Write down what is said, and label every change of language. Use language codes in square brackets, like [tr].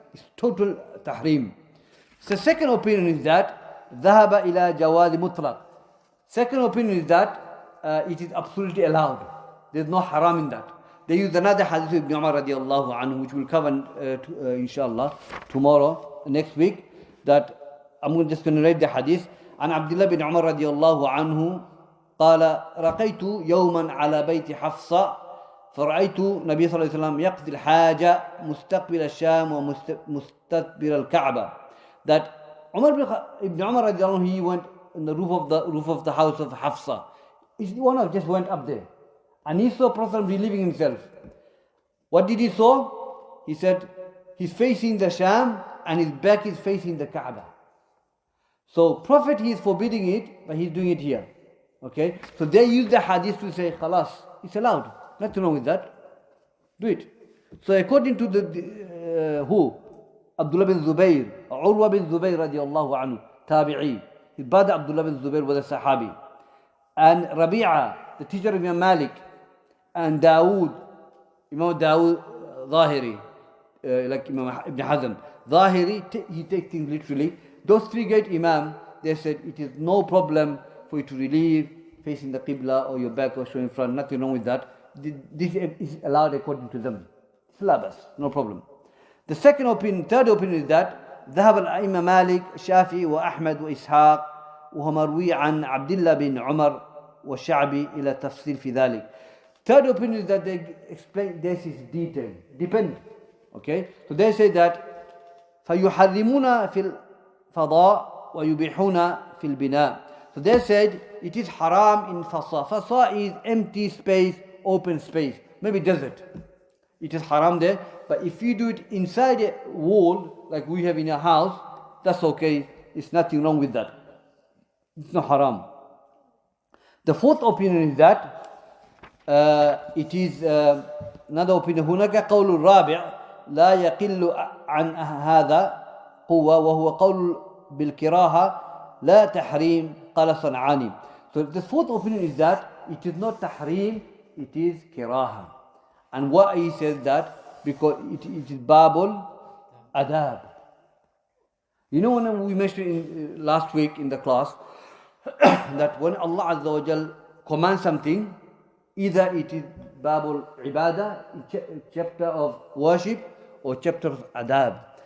[en] It's total tahrim. So second opinion is that [ar] ذهب إلى جواز مطلق. [en] Second opinion is that it is absolutely allowed. There's no haram in that. They use another hadith of Ibn Umar radiallahu anhu, which we'll cover inshallah tomorrow, next week. That I'm just going to read the hadith. [ar] عن عبد الله بن عمر رضي الله عنه قال رقيت يوما على بيت حفصة فرأيت النبي صلى الله عليه وسلم يقضي الحاجة مستقبل الشام ومستدبر الكعبة. [en] That Ibn Umar [ar] رضي الله عنه, [en] he went on the roof of the house of Hafsa. One of just went up there, and he saw Prophet relieving himself. What did he saw? He said he's facing the Sham and his back is facing the Kaaba. So Prophet, he is forbidding it, but he's doing it here. Okay? So they use the hadith to say, khalas, it's allowed. Nothing wrong with that. Do it. So according to the who? Abdullah bin Zubayr, Urwa bin Zubayr radiallahu anhu, tabi'i. His brother Abdullah bin Zubayr was a sahabi. And Rabi'a, the teacher of Imam Malik, and Imam Dawood Zahiri, like Imam Ibn Hazm. Zahiri, he takes things literally. Those three great Imam, they said it is no problem for you to relieve facing the Qibla or your back or showing front, nothing wrong with that. This is allowed according to them. Syllabus, no problem. The second opinion, third opinion is that [ar] ذهب الأئمة مالك الشافعي وأحمد وإسحاق وهو مروي عن عبد الله بن عمر والشعبي إلى تفصيل في ذلك. [en] Third opinion is that they explain this is detailed, depend. Okay, so they say that [ar] فيحرمون في الفضاء ويبيحون في البناء. [en] So they said it is haram in Fasa. Fasa is empty space, open space, maybe desert. It is haram there. But if you do it inside a wall, like we have in a house, that's okay. It's nothing wrong with that. It's not haram. The fourth opinion is that it is another opinion. [ar] هناك قول الرابع لا يقل عن هذا قوة وهو قول بالكراهة لا تحريم قال صنعاني. [en] So the fourth opinion is that it is not tahrim, it is kiraha. And why he says that? Because it is babul adab. You know, when we mentioned last week in the class that when Allah Azza wa Jal commands something, either it is Babul Ibadah, chapter of worship, or chapter of adab.